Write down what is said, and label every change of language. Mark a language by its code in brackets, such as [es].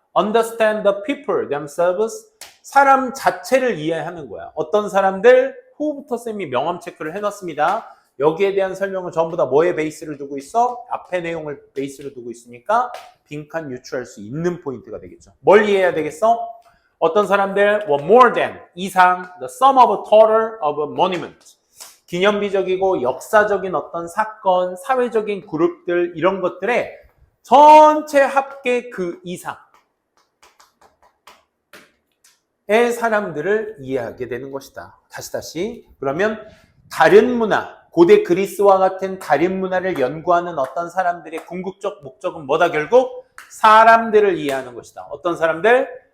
[en] Understand the people themselves, [ko] 사람 자체를 이해하는 거야. 어떤 사람들, 후부터 쌤이 명함 체크를 해놨습니다. 여기에 대한 설명은 전부 다 뭐에 베이스를 두고 있어? 앞에 내용을 베이스로 두고 있으니까 빈칸 유추할 수 있는 포인트가 되겠죠. 뭘 이해해야 되겠어? 어떤 사람들, [en] more than, [ko] 이상, [en] the sum of a total of a monument. [ko] 기념비적이고 역사적인 어떤 사건, 사회적인 그룹들, 이런 것들의 전체 합계 그 이상. 의 사람들을 이해하게 되는 것이다. 다시. 그러면 다른 문화, 고대 그리스와 같은 다른 문화를 연구하는 어떤 사람들의 궁극적 목적은 뭐다 결국? 사람들을 이해하는 것이다. 어떤 사람들?